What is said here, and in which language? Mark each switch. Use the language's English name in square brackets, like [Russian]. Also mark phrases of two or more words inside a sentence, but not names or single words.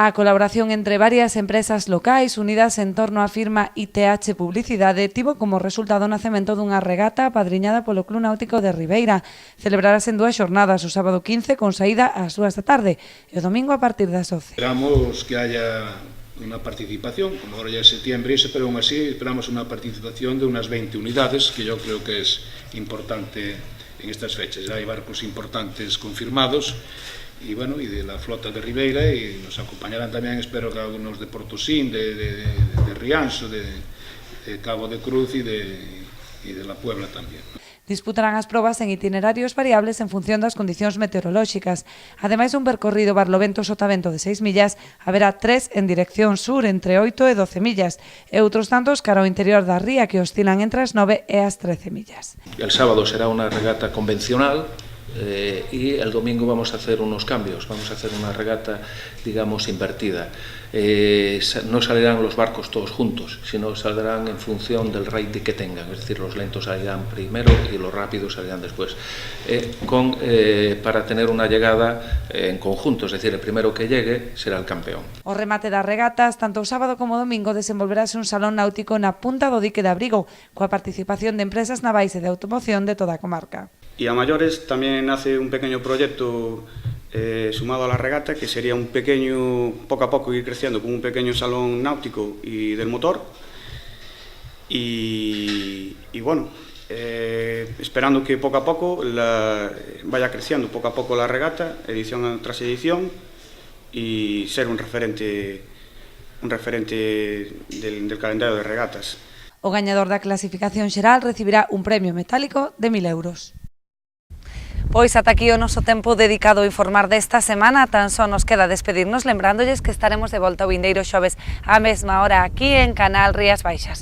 [Galician] A colaboración entre varias empresas locais unidas en torno á firma ITH Publicidade tivo como resultado o nacemento dunha regata apadriñada polo Club Náutico de Ribeira. Celebrarase en 2 xornadas, o sábado 15 con saída ás 2 da tarde e o domingo a partir das 11. [Spanish] Esperamos que haya una participación, como ahora ya es septiembre, pero aún así esperamos una participación de unas 20 unidades, que yo creo que es importante en estas fechas. Ya hay barcos importantes confirmados, y bueno, y de la flota de Ribeira, y nos acompañarán también, espero que algunos de Portosín, de Rianxo, de Cabo de Cruz y de la Puebla también. [Galician] Disputarán as probas en itinerarios variables en función das condicións meteorolóxicas. Ademais dun percorrido Barlovento-Sotavento de 6 millas, haberá 3 en dirección sur entre 8 e 12 millas e outros tantos cara ao interior da ría que oscilan entre as 9 e as 13 millas. [Spanish] El sábado será una regata convencional, y el domingo vamos a hacer unos cambios, vamos a hacer una regata, digamos, invertida. No saldrán los barcos todos juntos, sino saldrán en función del rating que tengan, es decir, los lentos salirán primero y los rápidos salirán después, para tener una llegada en conjunto, es decir, el primero que llegue será el campeón. [Galician] O remate das regatas, tanto o sábado como o domingo, desenvolverase un salón náutico na punta do dique de Abrigo, coa participación de empresas navais e de automoción de toda a comarca. [Spanish] Y a mayores también nace un pequeño proyecto sumado a la regata, que sería un pequeño, poco a poco ir creciendo, como un pequeño salón náutico y del motor. Y bueno, esperando que poco a poco vaya creciendo poco a poco la regata, edición tras edición, y ser un referente del calendario de regatas. [Galician] O gañador da clasificación xeral recibirá un premio metálico de 1.000 euros. Pois ata aquí o noso tempo dedicado a informar desta semana. Tan só nos queda despedirnos lembrándoles que estaremos de volta o vindeiro xoves á mesma hora aquí en Canal Rías Baixas.